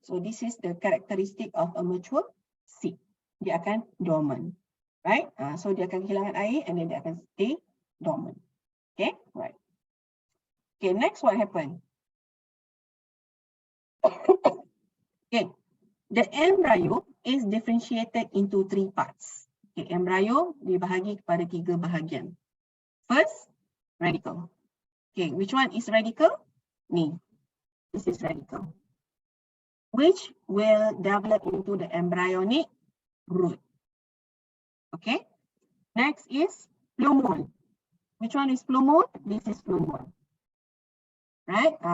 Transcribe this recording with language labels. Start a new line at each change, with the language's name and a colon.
English: So this is the characteristic of a mature seed.
Malay: Dia akan dormant.
English: Right, so
Malay: dia akan kehilangan air
English: and then
Malay: dia akan
English: stay dormant. Okay, right. Okay, next what happened? Okay, the embryo is differentiated into 3 parts.
Malay: Okay, embryo dibahagi kepada 3 bahagian.
English: First, radicle. Okay, which one is radicle? Ni, this is radicle. which will develop into the embryonic root. Okay. Next is plumule. Which one is plumule? This is plumule. Right.